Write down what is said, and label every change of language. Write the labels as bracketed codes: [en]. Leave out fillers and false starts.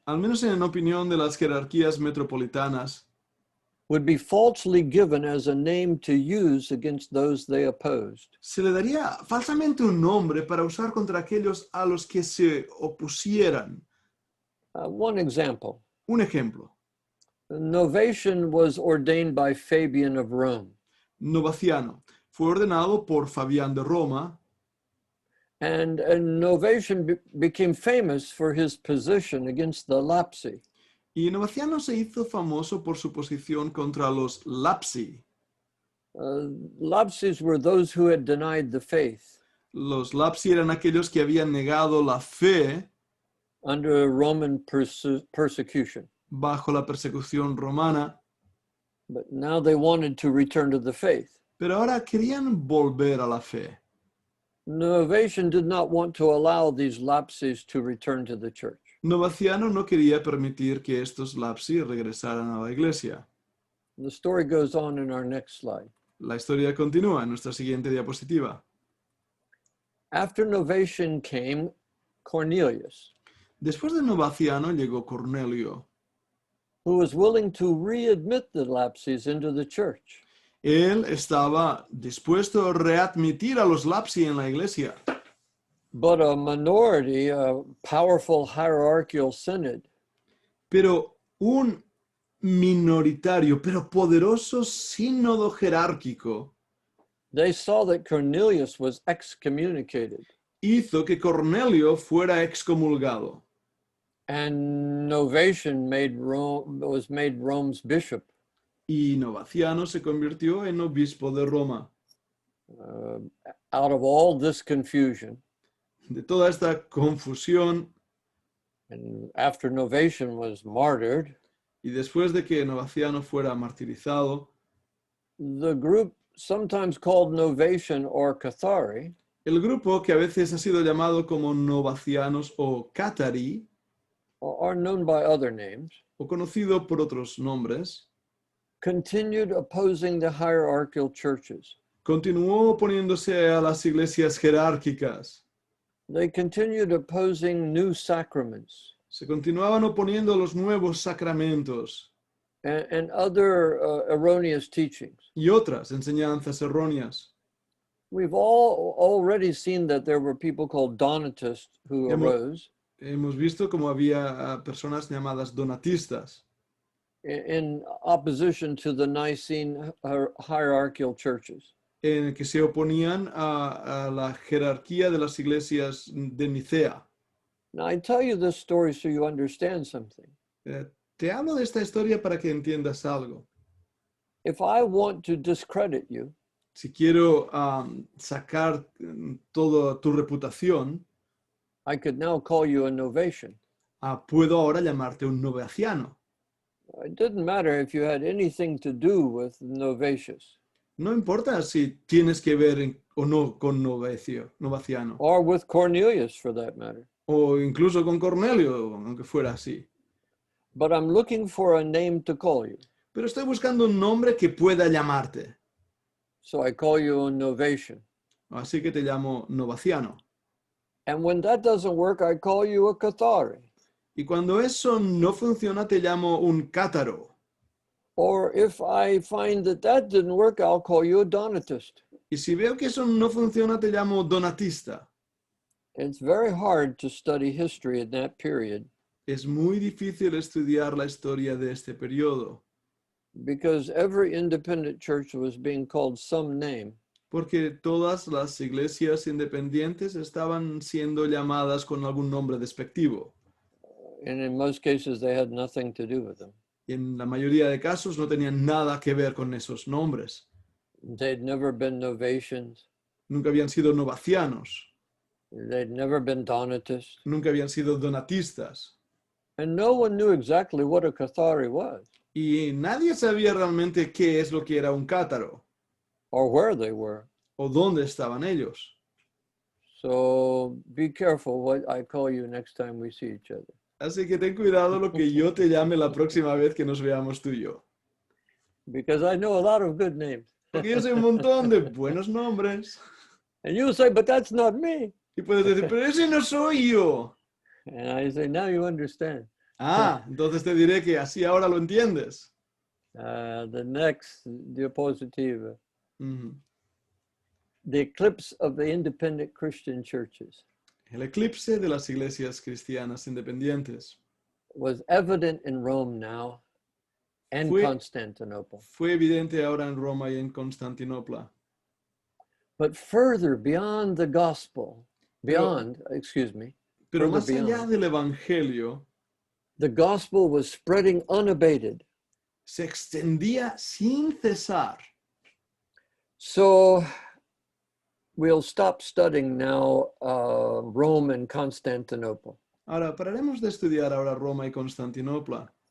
[es] al menos en opinión de las jerarquías metropolitanas, [en] would be falsely given as a name to use against those they opposed. [es] se le daría falsamente un nombre para usar contra aquellos a los que se opusieran. [en] One example, [es] Un ejemplo, [en] Novatian was ordained by Fabian of Rome, [es] Novaciano fue ordenado por Fabián de Roma, [en] and Novatian became famous for his position against the Lapsi. [es] y Novaciano se hizo famoso por su posición contra los Lapsi. [en] Lapsis were those who had denied the faith [es] Los Lapsi eran aquellos que habían negado la fe [en] under Roman persecution, [es] bajo la persecución romana, [en] but now they wanted to return to the faith. [es] pero ahora querían volver a la fe. [en] Novatian did not want to allow these lapses to return to the church. [es] Novaciano no quería permitir que estos Lapsi regresaran a la iglesia. [en] The story goes on in our next slide. [es] La historia continúa en nuestra siguiente diapositiva. [en] After Novatian came Cornelius, [es] Después de Novaciano llegó Cornelio. [en] who was willing to readmit the lapses into the church. [es] Él estaba dispuesto a readmitir a los Lapsi en la iglesia, [en] But a minority, a powerful hierarchical synod, [es] pero un minoritario, pero poderoso sínodo jerárquico [en] they saw that Cornelius was excommunicated [es] hizo que Cornelio fuera excomulgado. [en] and Novatian was made Rome's bishop. [es] Y Novaciano se convirtió en obispo de Roma. [en] Out of all this confusion, [es] De toda esta confusión, [en] and after Novatian was martyred, [es] y después de que Novaciano fuera martirizado, [en] the group sometimes called Novatian or Cathari [es] el grupo, que a veces ha sido llamado como novacianos o cátari, [en] or known by other names, [es] o conocido por otros nombres, [en] continued opposing the hierarchical churches. [es] continuó oponiéndose a las iglesias jerárquicas. [en] They continued opposing new sacraments [es] Se continuaban oponiendo a los nuevos sacramentos [en] and other erroneous teachings. [es] y otras enseñanzas erróneas. [en] We've all already seen that there were people called Donatists who [es] Hemos- [en] arose [es] Hemos visto como había personas llamadas donatistas [en] in opposition to the Nicene hierarchical churches. [es] en que se oponían a la jerarquía de las iglesias de Nicea. [en] Now, I tell you this story so you understand something. [es] Te hablo de esta historia para que entiendas algo. [en] If I want to discredit you, [es] Si quiero sacar toda tu reputación, [en] I could now call you a Novatian. [es] puedo ahora llamarte un novaciano. [en] It didn't matter if you had anything to do with Novatius [es] No importa si tienes que ver o no con novaciano, [en] or with Cornelius for that matter. [es] o incluso con Cornelio, aunque fuera así. [en] But I'm looking for a name to call you. [es] Pero estoy buscando un nombre que pueda llamarte. [en] So I call you a Novatian. [es] Así que te llamo novaciano. [en] And when that doesn't work, I call you a Cathari. [es] Y cuando eso no funciona, te llamo un cátaro. [en] Or if I find that that didn't work, I'll call you a Donatist. [es] Y si veo que eso no funciona, te llamo donatista. [en] It's very hard to study history in that period [es] Es muy difícil estudiar la historia de este periodo, [en] because every independent church was being called some name. [es] porque todas las iglesias independientes estaban siendo llamadas con algún nombre despectivo. [en] And in most cases, they had nothing to do with them. [es] Y en la mayoría de casos no tenían nada que ver con esos nombres. [en] They'd never been Novatians. [es] Nunca habían sido novacianos, [en] They'd never been Donatists. [es] nunca habían sido donatistas. [en] And no one knew exactly what a Cathari was [es] Y nadie sabía realmente qué es lo que era un cátaro [en] or where they were. [es] o dónde estaban ellos. [en] So be careful what I call you next time we see each other. [es] Así que ten cuidado lo que yo te llame la próxima vez que nos veamos tú y yo. [en] Because I know a lot of good names. [es] Porque yo sé un montón de buenos nombres. [en] And you'll say, but that's not me. [es] Y puedes decir, pero ese no soy yo. [en] And I say, now you understand. [es] Entonces te diré que así ahora lo entiendes. [en] The next diapositive, Ujú. the eclipse of the independent Christian churches [es] El eclipse de las iglesias cristianas independientes [en] was evident in Rome now and [es] Fue- [en] Constantinople. [es] fue evidente ahora en Roma y en Constantinopla. [en] But further beyond the gospel, excuse me, [es] Pero [en] Further [es] más allá [en] beyond. [es] del evangelio, [en] the gospel was spreading unabated. [es] se extendía sin cesar. [en] So we'll stop studying now Rome and Constantinople, [es] Ahora, pararemos de estudiar ahora Roma y Constantinopla